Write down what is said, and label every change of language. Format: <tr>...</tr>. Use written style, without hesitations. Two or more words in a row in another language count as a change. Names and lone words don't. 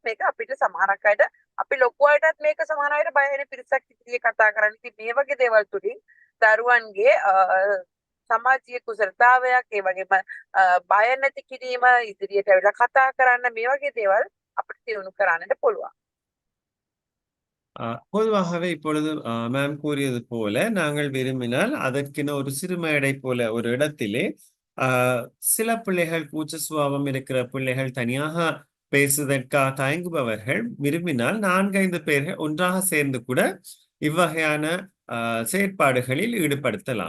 <si>මේක අපිට සමහරක් අයට, අපි ලොකු අයටත් මේක සමහර අයට බය වෙන පිරිසක් ඉදිරියේ කතා කරන්න. ඉතින් මේ වගේ දේවල් තුලින් දරුවන්ගේ සමාජීය කුසලතාවයක්, ඒ වගේම බය නැති කිරීම, ඉදිරියට ඇවිල්ලා කතා කරන්න, මේ වගේ දේවල් අපිට දියුණු කරන්නට පුළුවන්.</si> <ta>பொதுவாகவே இப்பொழுது மேம் கூறியது போல நாங்கள் விரும்பினால் அதற்கென ஒரு சிறு மேடை போல ஒரு இடத்திலே சில பிள்ளைகள் கூச்ச சுபாவம் இருக்கிற பிள்ளைகள் தனியாக பேசுவதற்காக தயங்குபவர்கள் விரும்பினால் 4-5 பேர்கள் ஒன்றாக சேர்ந்து கூட இவ்வகையான செயற்பாடுகளில் ஈடுபடுத்தலாம்.</ta>